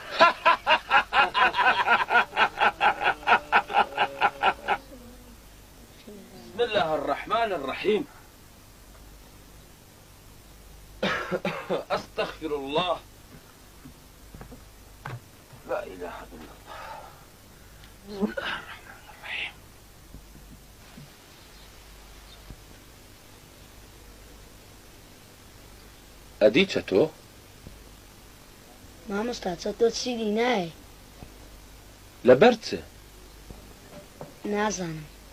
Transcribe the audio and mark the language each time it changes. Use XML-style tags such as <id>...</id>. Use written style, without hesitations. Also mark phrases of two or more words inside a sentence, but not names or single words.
<ar>بسم الله الرحمن الرحيم أستغفر الله لا إله إلا الله بسم الله الرحمن الرحيم</ar> <ckb>ئەدی چەتۆ؟ مامۆستا چەتۆ چیدی نایە لەبەر چ؟ نازانم</ckb>